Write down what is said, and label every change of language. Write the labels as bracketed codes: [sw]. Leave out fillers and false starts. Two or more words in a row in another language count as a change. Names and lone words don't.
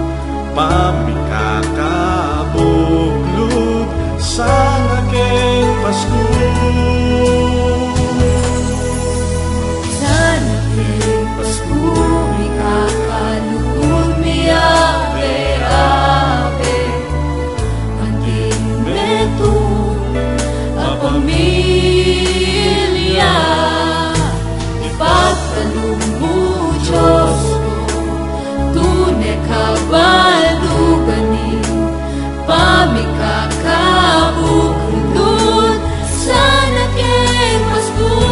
[pam] pamikakabuklod sa aking Pasko. [tl] Sa aking Pasko, ikakalugod [pam] miyabe-abe, anting meto pamilya, ipagkaloob mo, Diyos ko, tunay kabalduganin, pamikakabuklod sa aking Pasko.